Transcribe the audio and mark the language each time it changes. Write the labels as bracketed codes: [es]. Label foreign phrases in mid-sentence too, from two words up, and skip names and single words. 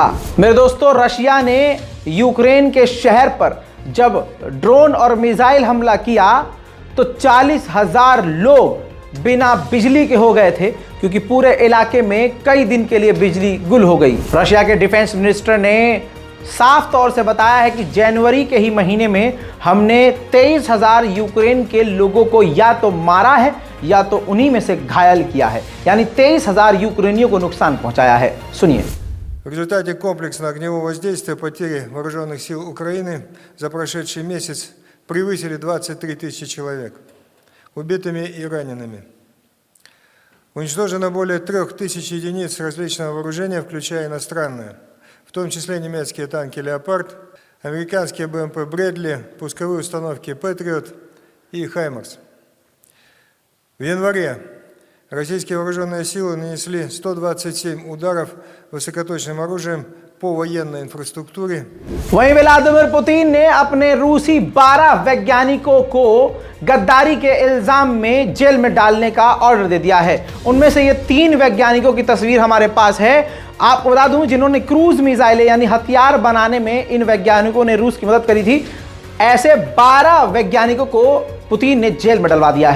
[hi] मेरे दोस्तों, रशिया ने यूक्रेन के शहर पर जब ड्रोन और मिसाइल हमला किया तो 40,000 लोग बिना बिजली के हो गए थे, क्योंकि पूरे इलाके में कई दिन के लिए बिजली गुल हो गई। रशिया के डिफेंस मिनिस्टर ने साफ तौर से बताया है कि जनवरी के ही महीने में हमने 23,000 यूक्रेन के लोगों को या तो मारा है या तो उन्हीं में से घायल किया है, यानी 23,000 यूक्रेनियों को नुकसान पहुंचाया है। सुनिए। [ru] В результате комплексного огневого воздействия потери вооруженных сил Украины за прошедший месяц превысили 23 тысячи человек убитыми и ранеными. Уничтожено более 3000 единиц различного вооружения, включая иностранное, в том числе немецкие танки «Леопард», американские БМП «Брэдли», пусковые установки «Патриот» и «Хаймарс». В январе российские вооруженные силы нанесли 127 ударов высокоточным оружием по военной इंफ्रास्ट्रक्चुरे। [hi] वहीं व्लादिमीर पुतिन ने अपने रूसी 12 वैज्ञानिकों को गद्दारी के इल्जाम में जेल में डालने का ऑर्डर दे दिया है। उनमें से ये 3 वैज्ञानिकों की तस्वीर हमारे पास है। आपको बता दूं, जिन्होंने क्रूज मिसाइलें यानी हथियार बनाने में इन वैज्ञानिकों ने रूस की मदद करी थी, ऐसे 12 वैज्ञानिकों को पुतिन ने जेल में डलवा दिया है।